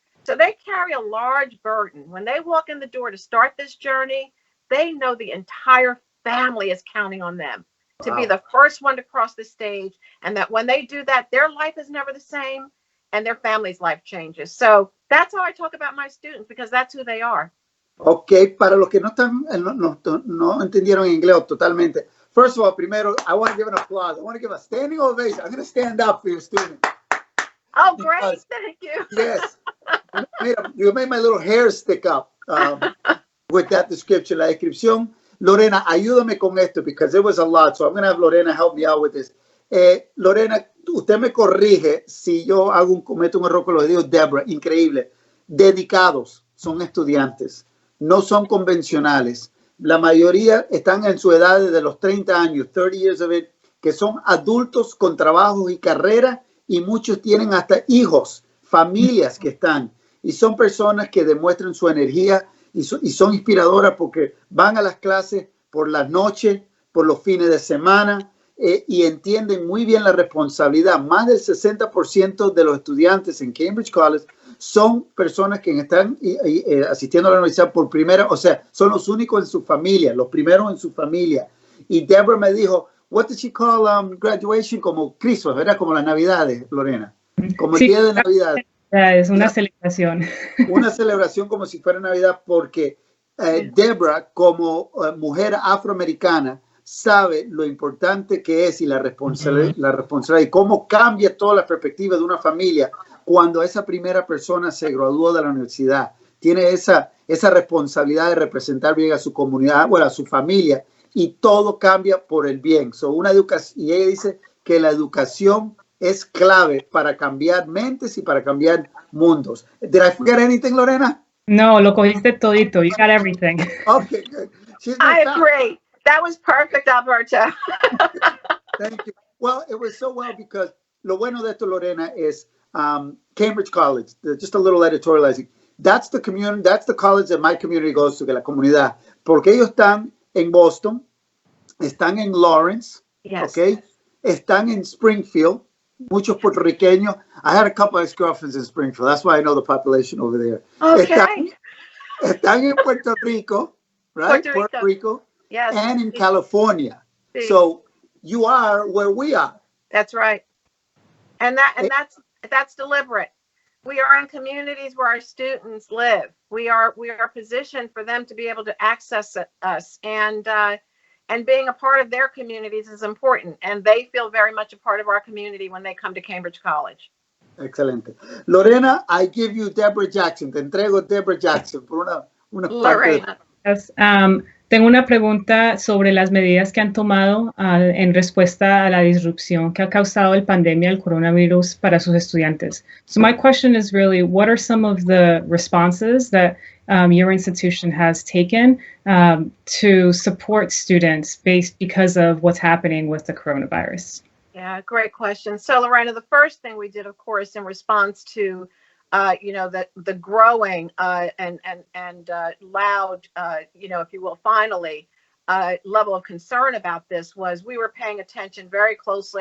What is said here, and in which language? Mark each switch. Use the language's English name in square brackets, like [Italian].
[English] So they carry a large burden. When they walk in the door to start this journey, they know the entire family is counting on them. to be the first one to cross the stage, and that when they do that, their life is never the same and their family's life changes. So that's how I talk about my students, because that's who they are. [Spanish] Ok, para los que no están, no entendieron inglés totalmente. [English] First of all, primero, I want to give an applause. I want to give a standing ovation. I'm going to stand up for your student. Oh, great. Thank you. Yes. You made my little hair stick up with that description. [Spanish] La descripción. [English] Lorena, [Spanish] ayúdame con esto, [English] because it was a lot. So I'm going to have Lorena help me out with this. [Spanish] Lorena, usted me corrige si yo cometo un error con lo que digo. Deborah, increíble. Dedicados, son estudiantes. No son convencionales. La mayoría están en su edad desde los 30 años, [English] 30 years of it, [Spanish] que son adultos con trabajos y carrera, y muchos tienen hasta hijos, familias que están. Y son personas que demuestran su energía y son inspiradoras porque van a las clases por las noches, por los fines de semana, y entienden muy bien la responsabilidad. Más del 60% de los estudiantes en Cambridge College son personas que están asistiendo a la universidad por primera, o sea, son los únicos en su familia, los primeros en su familia. Y Deborah me dijo, [English] what did she call graduation? [Spanish] Como Christmas, ¿verdad? Como las Navidades, Lorena. Como el día de Navidad. Es una celebración. Una celebración como si fuera Navidad, porque Deborah, como mujer afroamericana, sabe lo importante que es y la responsabilidad y cómo cambia toda la perspectiva de una familia cuando esa primera persona se graduó de la universidad. Tiene esa responsabilidad de representar bien a su comunidad, bueno, a su familia, y todo cambia por el bien. Una educación, y ella dice que la educación es clave para cambiar mentes y para cambiar mundos. [English] Did I forget anything, Lorena? [Spanish] No, lo cogiste todito. [English] You got everything. Okay, good. I agree. That was perfect, Alberto. Thank you. Well, it was so well because [Spanish] lo bueno de esto, [English] Lorena, is Cambridge College. Just a little editorializing. That's the community. That's the college that my community goes to, [Spanish] que la comunidad. Porque ellos están en Boston, están en Lawrence, [English] yes. [Spanish] Okay, están en Springfield. Muchos puertorriqueños. [English] I had a couple of ex-girlfriends in Springfield. That's why I know the population over there. Okay. [Spanish] Están en Puerto Rico, right? Puerto Rico. [English] Yes. And in California. Sí. So you are where we are. That's right. And that's deliberate. We are in communities where our students live. We are positioned for them to be able to access us, and being a part of their communities is important. And they feel very much a part of our community when they come to Cambridge College. [Spanish] Excelente. Lorena, [English] I give you Deborah Jackson. [Spanish] Te entrego Deborah Jackson por una Lorena. Yes, tengo una pregunta sobre las medidas que han tomado en respuesta a la disrupción que ha causado el pandemia del coronavirus para sus estudiantes. [English] So my question is really, what are some of the responses that your institution has taken to support students because of what's happening with the coronavirus? Yeah, great question. So, Lorena, the first thing we did, of course, in response to the growing and loud, if you will, finally, level of concern about this was we were paying attention very closely.